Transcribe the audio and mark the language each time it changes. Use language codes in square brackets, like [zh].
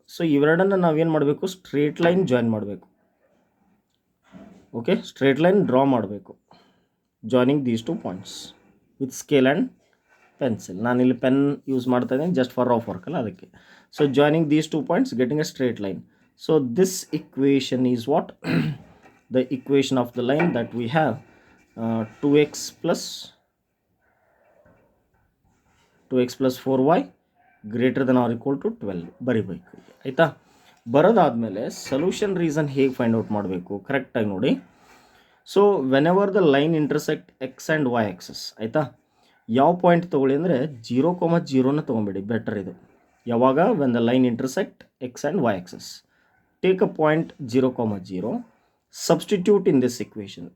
[kn] So ಇವೆರಡನ್ನು ನಾವೇನು ಮಾಡಬೇಕು, [en] Straight line join ಮಾಡಬೇಕು. Okay, straight line draw ಮಾಡಬೇಕು, joining these 2 points with scale and pencil. [kn] ನಾನಿಲ್ಲಿ [en] pen use [kn] ಮಾಡ್ತಾ ಇದ್ದೀನಿ [en] just for rough work [kn] ಅಲ್ಲ, ಅದಕ್ಕೆ. [en] So joining these 2 points, getting a straight line. So this equation is what the equation of the line that we have 2x plus 4y greater than or equal to 12 [kn] ಬರಿಬೇಕು, ಆಯಿತಾ? ಬರೋದಾದಮೇಲೆ [en] solution reason ಹೇಗೆ find out [kn] ಮಾಡಬೇಕು ಕರೆಕ್ಟಾಗಿ ನೋಡಿ. [en] so whenever the line intersect x and y axes, ಆಯಿತಾ, [kn] ಯಾವ point ತೊಗೊಳ್ಳಿ ಅಂದರೆ 0,0ನ ತೊಗೊಂಬೇಡಿ, [en] Better ಇದು. ಯಾವಾಗ, when the line intersect x and y axes, take a point 0,0, substitute in this equation.